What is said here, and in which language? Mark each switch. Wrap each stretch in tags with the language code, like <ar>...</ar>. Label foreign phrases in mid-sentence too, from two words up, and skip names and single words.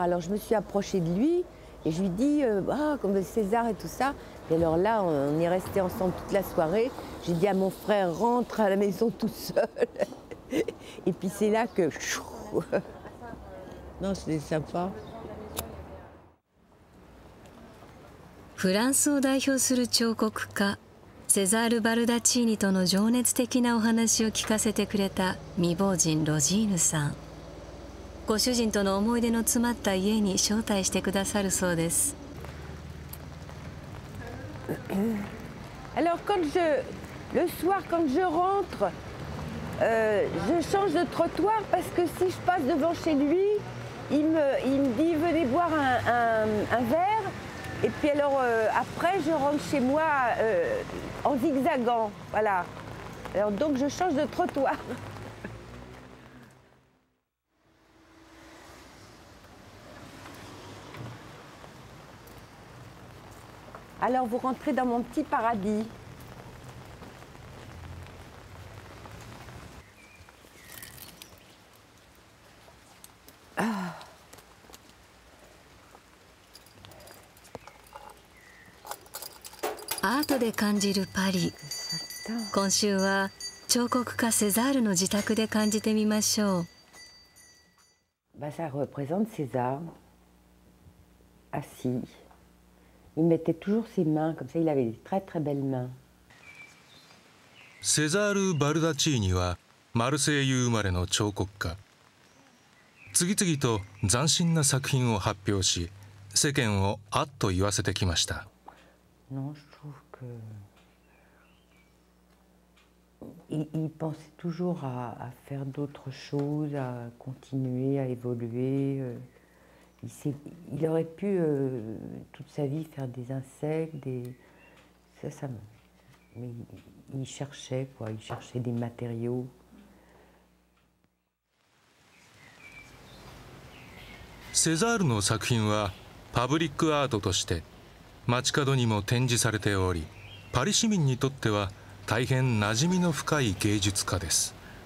<fr>Alors je me suis approchée de lui et je lui dis, ah, comme César et tout ça. Et alors là, on est restés ensemble toute la soirée. J'ai dit à mon frère, rentre à la maison tout seul. Et puis c'est là que... Non, c'était sympa.</fr> <ja>フランスを代表する彫刻家セザール・バルダチーニとの情熱的なお話を聞かせてくれた未亡人ロジーヌさん。ご主人との思い出の詰まった家に招待してくださるそうです。</ja> <fr>Alors le soir quand je rentre, je change de trottoir parce que si je passe devant chez lui, il me dit venez boire un verre. Et puis alors après je rentre chez moi en zigzagant, voilà. Alors donc je change de trottoir. Alors vous rentrez dans mon petit paradis. Ah.</fr> <ja>アートで感じるパリ。今週は彫刻家セザールの自宅で感じてみましょう。</ja> <fr>Bah, ça représente César, assis. Il mettait toujours ses mains, comme ça il avait des très très belles mains.</fr> <ja>セザール・バルダチーニはマルセイユ生まれの彫刻家。次々と斬新な作品を発表し、世間をあっと言わせてきました。</ja> <fr>Non, je trouve que il pensait toujours à faire d'autres choses, à continuer, à évoluer. Il aurait pu toute sa vie faire des insectes, mais il cherchait quoi, il cherchait des matériaux.</fr> <ja>セザールの作品はパブリックアートとして街角にも展示されており、パリ市民にとっては大変馴染みの深い芸術家です。</ja>